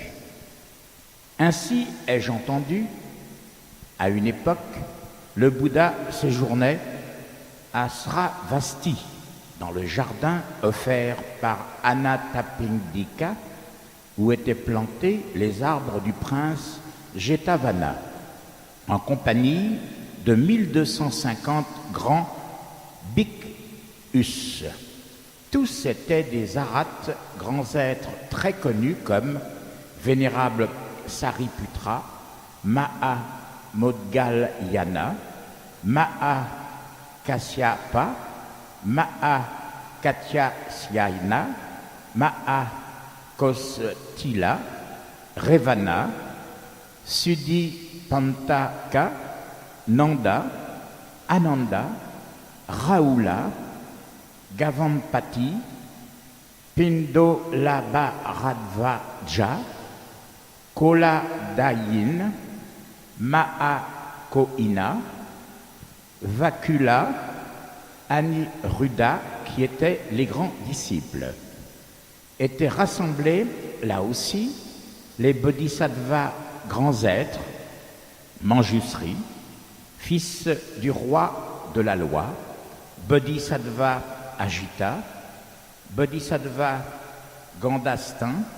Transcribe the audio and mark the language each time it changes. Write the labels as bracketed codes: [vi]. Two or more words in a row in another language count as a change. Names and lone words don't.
[fr] Ainsi ai-je entendu, à une époque, le Bouddha séjournait à Sravasti, dans le jardin offert par Anathapindika, où étaient plantés les arbres du prince Jetavana, en compagnie de 1250 grands bhikkhus. Tous étaient des arhats, grands êtres très connus comme Vénérable Sariputra, Maha Modgalyana, Maha Kasyapa, Maha Katyasyayana, Maha Kostila, Revana, Sudipantaka, Nanda, Ananda, Rahula, Gavampati, Pindolabharadvaja, Koladayin, Mahakoina, Vakula, Aniruddha, qui étaient les grands disciples. Étaient rassemblés, là aussi, les bodhisattvas grands êtres, Manjusri, fils du roi de la loi, Bodhisattva Ajita, Bodhisattva Gandastin,